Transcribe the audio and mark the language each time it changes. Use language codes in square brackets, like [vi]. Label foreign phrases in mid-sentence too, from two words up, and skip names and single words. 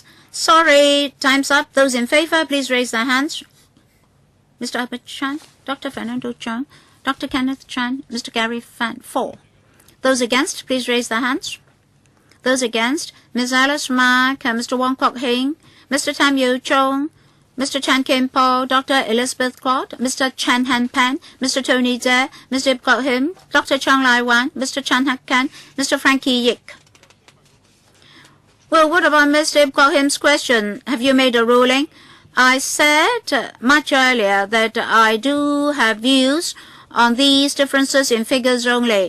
[en] Sorry, time's up. Those in favor, please raise their hands. Mr. Albert Chan, Dr. Fernando Cheung, Dr. Kenneth Chan, Mr. Gary Fan. 4. Those against, please raise their hands. Those against, Ms. Alice Mak, Mr. Wong Kok Heng, Mr. Tam Yu Chung, Mr. Chan Kim Po, Dr. Elizabeth Claude, Mr. Chan Han Pan, Mr. Tony Tse, Mr. Ip Kok Him, Dr. Chang Lai Wan, Mr. Chan Hak Kan, Mr. Frankie Yik. Well, what about Mr. Ip Kok Him's question? Have you made a ruling? I said much earlier that I do have views on these differences in figures only.